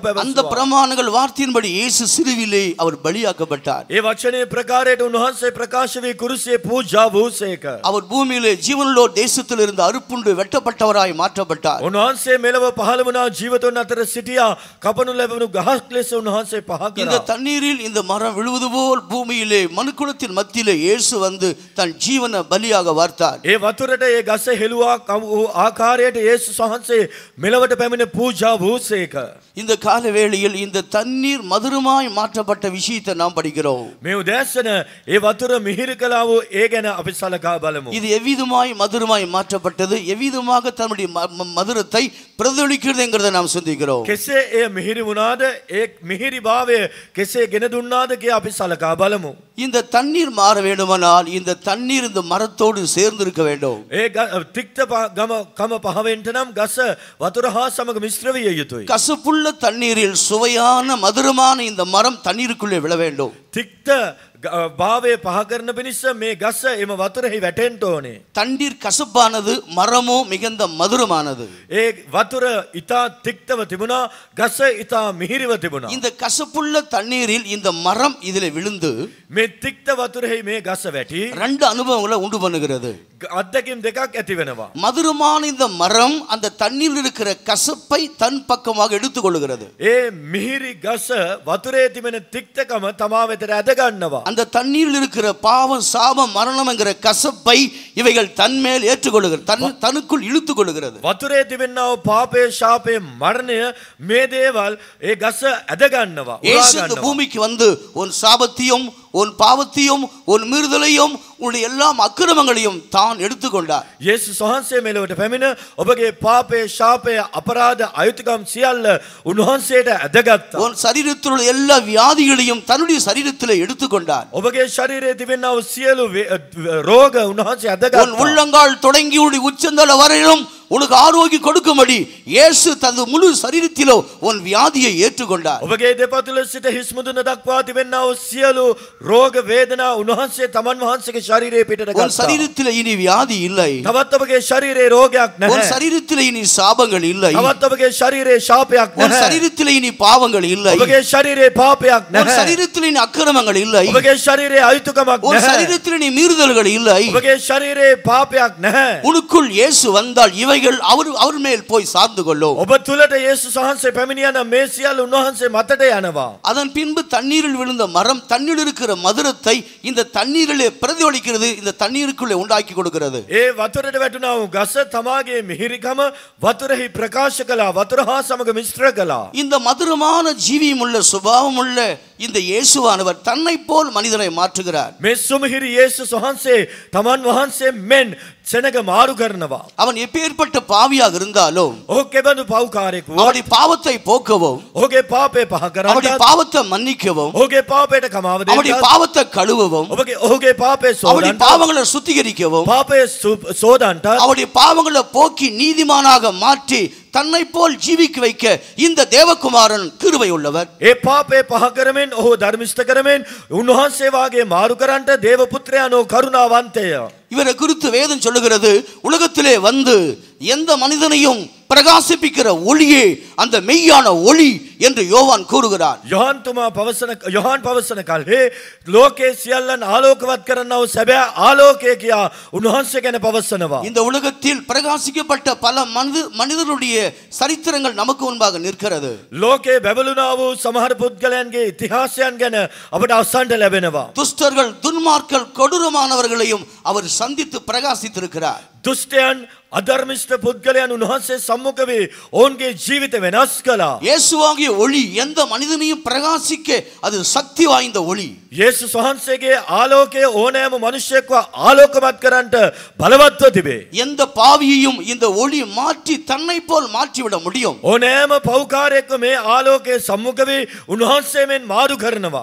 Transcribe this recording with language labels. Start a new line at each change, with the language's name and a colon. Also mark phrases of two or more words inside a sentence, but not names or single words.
Tamil: அந்த
Sinhala: පැවසුවා.
Tamil: பிரமாணங்கள் வார்த்தையின்படி இயேசு சிலுவிலே அவர் பலியாக்கப்பட்டார்.
Sinhala: ඒ වචනේ ප්‍රකාරයට උන්වහන්සේ ප්‍රකාශ වී කුරුසියේ පූජා වූසේක.
Tamil: அவர் பூமியிலே ஜீவனுள்ளோர் தேசத்தில் இருந்து அறுப்புண்டு வெட்டப்பட்டவராய் மாற்றப்பட்டார்.
Sinhala: උන්වහන්සේ මෙලව පහළ වුණා, ජීවතුන් අතර සිටියා, කපනු ලැබුණු ගහක් ලෙස උන්වහන්සේ පහ
Tamil: இந்த
Sinhala: කළා.
Tamil: தண்ணீரில் இந்த மரம் விழுவது போல் பூமியிலே மனுக்குலத்தின் மத்தியிலே இயேசு வந்து தன் ஜீவனை பலியாக வார்த்தார்.
Sinhala: ඒ වතුරට ඒ ගස හෙළුවා ආකාරයට යේසුස් වහන්සේ මෙලවට පැමිණ පූජා වූසේක.
Tamil: இந்த கால வேளையில் இந்த தண்ணீர் மதுரமாய் மாற்றப்பட்ட விஷயத்தை நாம் படிக்கிறோம்.
Sinhala: මේ උදෑසන ඒ වතුර මිහිරි කළා වූ ඒ ගැන අපි සලකා බලමු.
Tamil: இது எவ்விதமாய் மதுரமாய் மாற்றப்பட்டது, எவ்விதமாக தன்னுடைய மதுரத்தை பிரதிபலிக்கிறது என்கிறதை நாம் சிந்திக்கிறோம்.
Sinhala: කෙසේ එය මිහිරි වුණාද, ඒ මිහිරි භාවය කෙසේ ගෙන දුන්නාද කියා අපි සලකා බලමු.
Tamil: இந்த தண்ணீர் மாற வேண்டுமானால் இந்த தண்ணீர் இந்த மரத்தோடு சேர்ந்து இருக்க வேண்டும்.
Sinhala: ඒ තික්ත කම පහවෙන්ට නම් ගස වතුර හා සමග මිශ්‍ර විය යුතුයි.
Tamil: கசப்புள்ள தண்ணீரில் சுவையான மதுரமான இந்த மரம் தண்ணீருக்குள்ளே விழ வேண்டும்.
Sinhala: තික්ත භාවය පහ කරන පිණිස මේ ගස එම වතුරෙහි වැටෙන්න ඕනේ.
Tamil: தண்ணீர் கசப்பானது, மரமோ மிகுந்த மதுரமானது.
Sinhala: ඒ වතුර ඊතා තික්තව තිබුණා, ගස ඊතා මිහිරිව තිබුණා.
Tamil: இந்த கசப்புள்ள தண்ணீரில் இந்த மரம் இதில் விழுந்து
Sinhala: මේ තික්ත වතුරෙහි මේ ගස වැටි
Tamil: 2 அனுபவங்களை உண்டு பண்ணுகிறது.
Sinhala: අත්දැකීම් දෙකක් ඇති වෙනවා.
Tamil: மதுரமான இந்த மரம் அந்த தண்ணீரில் இருக்கிற கசப்பை தன் பக்கமாக எடுத்துக்கொள்கிறது.
Sinhala: ඒ මිහිරි ගස වතුරේ තිබෙන තික්තකම තමා වෙතට ඇද ගන්නවා.
Tamil: அந்த தண்ணீரில் இருக்கிற பாவம், சாபம், மரணம் என்கிற கசப்பை இவைகள் தன்மேல் ஏற்றுக்கொள்கிறது, தனக்குள் இழுத்துக் கொள்கிறது.
Sinhala: වතුරේ තිබෙනා වූ පාපය, ශාපය, මරණය මේ දේවල් ඒ ගස ඇද ගන්නවා, උරා
Tamil: இயேசு இந்த
Sinhala: ගන්නවා.
Tamil: பூமிக்கு வந்து உன் சாபத்தையும் உன் பாவத்தையும் உன் மீறுதலையும் உன்னுடைய எல்லா அக்கிரமங்களையும் தான் எடுத்துக்கொண்டார்.
Sinhala: යේසුස් වහන්සේ මෙලොවට පැමිණ ඔබගේ පාපය, ශාපය, අපරාධ, අයුතුකම් සියල්ල උන්වහන්සේට ඇදගත්තා.
Tamil: உன் சரீரத்தில் உள்ள எல்லா வியாதிகளையும் தன்னுடைய சரீரத்தில் எடுத்துக்கொண்டார்.
Sinhala: ඔබගේ ශරීරයේ තිබෙනා වූ සියලු රෝග උන්වහන්සේ
Tamil: உன்
Sinhala: ඇදගත්තා.
Tamil: உள்ளங்கால் தொடங்கி உன்னுடைய உச்சந்தல வரையிலும் உனக்கு ஆரோக்கியம் கொடுக்கும்படி இயேசு தனது முழு சரீரத்திலோ உன் வியாதியை ஏற்றுக்கொண்டார்.
Sinhala: ඔබගේ දෙපතුල සිට හිස් මුදුන දක්වා තිබෙනා වූ සියලු රෝග වේදනා උන්වහන්සේ තමන් වහන්සේගේ ශරීරයේ පිටට
Tamil: உன்
Sinhala: ගත්තා.
Tamil: சரீரத்தில் இனி வியாதி இல்லை.
Sinhala: තවත් ඔබගේ ශරීරයේ රෝගයක්
Tamil: உன்
Sinhala: නැහැ.
Tamil: சரீரத்தில் இனி சாபங்கள் இல்லை.
Sinhala: තවත් ඔබගේ ශරීරයේ ශාපයක්
Tamil: உன்
Sinhala: නැහැ.
Tamil: சரீரத்தில் இனி பாவங்கள் இல்லை.
Sinhala: ඔබගේ ශරීරයේ පාපයක්
Tamil: உன்
Sinhala: නැහැ.
Tamil: சரீரத்தில் இனி அக்கிரமங்கள் இல்லை.
Sinhala: ඔබගේ ශරීරයේ අයුතුකමක්
Tamil: உன்
Sinhala: නැහැ.
Tamil: சரீரத்தில் இனி மீறுதல்கள் இல்லை.
Sinhala: ඔබගේ ශරීරයේ පාපයක් නැහැ.
Tamil: உனக்குள் இயேசு வந்தால் இவைகள் அவர் மேல் போய் சார்ந்து கொள்ளும்.
Sinhala: ඔබ තුලට යේසුස් වහන්සේ පැමිණියන මේ සියල්ල උන්වහන්සේ මතට යනවා.
Tamil: அதன் பின்பு தண்ணீரில் விழுந்த மரம் தண்ணீரில் இருக்கிற மதுரத்தை இந்த தண்ணீரிலே பிரதிபலிக்கிறது, இந்த தண்ணீருக்குள்ளே உண்டாக்கி கொடுக்கிறது.
Sinhala: ඒ වතුරට වැටුණා වූ ගස තමාගේ මිහිරිකම වතුරෙහි ප්‍රකාශ කළා. වතුර හා සමග මිශ්‍ර කළා.
Tamil: இந்த மதுரமான ஜீவியம் உள்ள சுபாவம் உள்ள இந்த இயேசுவானவர் தன்னை போல் மனிதனை மாற்றுகிறார்.
Sinhala: මේ සුමිහිරි යේසුස් වහන්සේ තමන් වහන්සේ මෙන් සෙනග මාරු කරනවා.
Tamil: அவன் எப்பேற்பட்ட பாவியாக இருந்தாலும்
Sinhala: ඔහු කෙබඳු පව්කාරයෙකු වුවත්
Tamil: அவருடைய பாவத்தை போக்கவும்
Sinhala: ඔහුගේ පාපය පහ
Tamil: அவருடைய
Sinhala: කරන්නත්
Tamil: பாவத்தை மன்னிக்கவும்
Sinhala: ඔහුගේ පාපයට කමාව
Tamil: அவருடைய
Sinhala: දෙන්නත්
Tamil: பாவத்தை கழுவவும்
Sinhala: ඔහුගේ පාපය
Tamil: அவருடைய
Sinhala: සෝදන්නත්
Tamil: பாவங்களை சுத்திகரிக்கவும்
Sinhala: පාපය සෝදන්නත්
Tamil: அவருடைய பாவங்களை போக்கி நீதிமானாக மாற்றி தன்னை போல் ஜீவிக்க வைக்க இந்த தேவகுமாரன் கிருபை உள்ளவர்.
Sinhala: ඒ පාපය පහ කරමින් ඔහු ධර්මිෂ්ඨ කරමින් උන්වහන්සේ වාගේ මාරු කරන්නට දේව පුත්‍රයාණෝ කරුණාවන්තය.
Tamil: இவரை குறித்து வேதம் சொல்லுகிறது, உலகத்திலே வந்து எந்த மனிதனையும் பிரகாசிப்பிக்கிற ஒளியே அந்த மெய்யான ஒளி என்று யோவான் கூறுகிறார்.
Sinhala: යොහාන් පවසන කල්හි ලෝකේ සියල්ලන් ආලෝකවත් කරන්නව සැබෑ ආලෝකය කියා උන්වහන්සේ ගැන පවසනවා.
Tamil: இந்த உலகத்தில் பிரகாசிக்கப்பட்ட பல மனிதருடைய சரித்திரங்கள் நமக்கு முன்பாக நிற்கிறது.
Sinhala: ලෝකේ බැබළුණා වූ සමහර පුද්ගලයන්ගේ ඉතිහාසයන් ගැන අපට අසන්නට ලැබෙනවා.
Tamil: துஷ்டர்கள் துன்மார்கள் கொடூரமானவர்களையும் அவர் சந்தித்து பிரகாசித்திருக்கிறார்.
Sinhala: දුෂ්ටයන් අධර්මිෂ්ඨ පුද්ගලයන් උන්වහන්සේ සම්මුඛ වී ඔවුන්ගේ ජීවිත වෙනස් කළා.
Tamil: இயேசுவாகிய ஒளி எந்த மனிதனையும் பிரகாசிக்க அது சக்தி வாய்ந்த ஒளி.
Sinhala: යේසුස් වහන්සේගේ ආලෝකය ඕනෑම මිනිසෙක්ව ආලෝකමත් කරන්නට බලවත්ව තිබේ.
Tamil: எந்த பாவியையும் இந்த ஒளி மாற்றி தன்னை போல் மாற்றிவிட முடியும்.
Sinhala: ඕනෑම පව්කාරයෙක්ව මේ ආලෝකයේ සම්මුඛ වී උන්වහන්සේ මෙන් මාරු කරනවා.